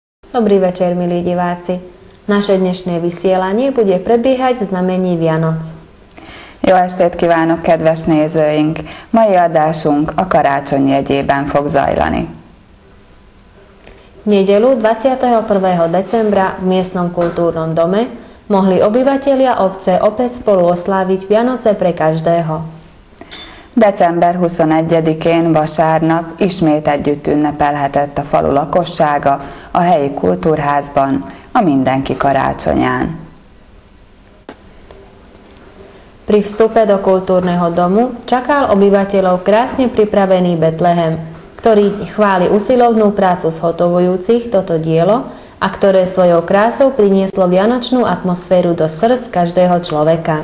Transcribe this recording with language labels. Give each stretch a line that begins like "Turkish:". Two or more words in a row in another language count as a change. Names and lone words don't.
Slovak: Dobrý večer, milí diváci. Naše dnešné vysielanie bude prebiehať v znamení Vianoc.
Hungarian: Jó estét kívánok, kedves nézőink! Mai adásunk a karácsony jegyében fog zajlani.
Slovak: V nedeľu 21. decembra v miestnom kultúrnom dome mohli obyvatelia obce opäť spolu osláviť Vianoce pre každého.
Hungarian: December 21-én vasárnap ismét együtt ünnepelhetett a falu lakossága a helyi kultúrházban a Mindenki karácsonyán.
Slovak: Pri vstupe do kultúrneho domu čakal obyvateľov krásne pripravený Betlehem, ktorý chváli usilovnú prácu zhotovujúcich toto dielo a ktoré svojou krásou prinieslo vianočnú atmosféru do srdc každého človeka.